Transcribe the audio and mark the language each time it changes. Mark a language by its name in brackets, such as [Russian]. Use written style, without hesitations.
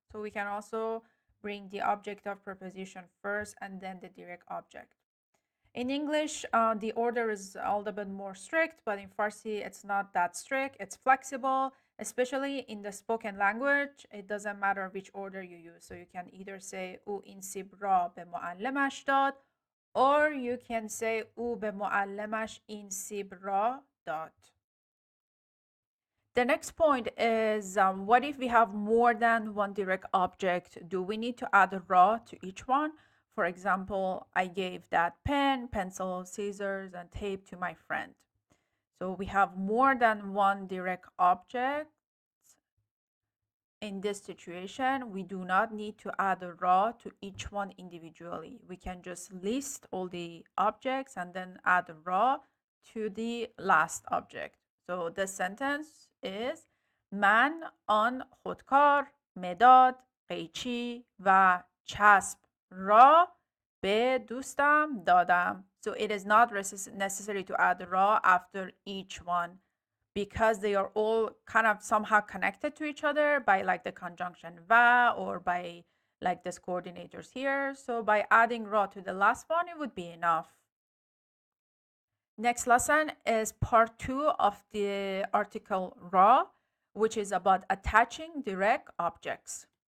[English] So we can also bring the object of preposition first and then the direct object. In English, the order is a little bit more strict, but in Farsi, it's not that strict. It's flexible, especially in the spoken language. It doesn't matter which order you use. So you can either say [Persian] او این سیب را به معلمش داد, [English] or you can say [Persian] او به معلمش این سیب را داد. [English] The next point is what if we have more than one direct object? Do we need to add a ra to each one? For example, I gave that pen, pencil, scissors, and tape to my friend. So we have more than one direct object. In this situation, we do not need to add a ra to each one individually. We can just list all the objects and then add a ra to the last object. So the sentence is [Persian] من آن خودکار، مداد، قیچی و چسب را به دوستم دادم. [English] So it is not necessary to add را after each one because they are all kind of somehow connected to each other by like the conjunction و or by like this coordinators here. So by adding ra to the last one, it would be enough. Next lesson is part 2 of the article ra, which is about attaching direct objects.